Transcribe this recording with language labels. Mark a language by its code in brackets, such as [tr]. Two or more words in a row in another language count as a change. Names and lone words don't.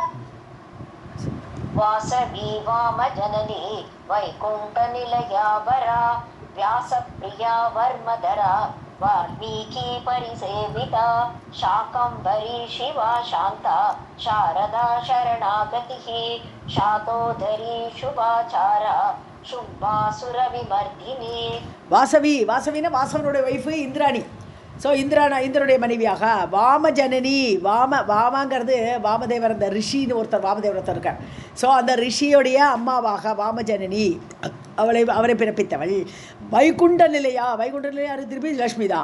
[sa] वासवी वाम जननी वैकुंठ निलयावरा व्यासप्रिया वर्मधरा वाल्मीकि परिसेविता शाकंभरी शिवा शांता शारदा शरणागतिः शातोदरी शुभाचारा शुभासुर विमर्दिनी. [ta] வாசவினா வாசவனுடைய ஒய்ஃபு இந்திராணி. ஸோ இந்திரனுடைய மனைவியாக வாமஜனனி. வாமாங்கிறது வாமதேவர், அந்த ரிஷின்னு வாமதேவர் ஒருத்தர் இருக்கார். ஸோ அந்த ரிஷியோடைய அம்மாவாக வாமஜனனி அவரை பிறப்பித்தவள். [sa] वैकुण्ठ निलया [ta] திருப்பி லக்ஷ்மி தான்.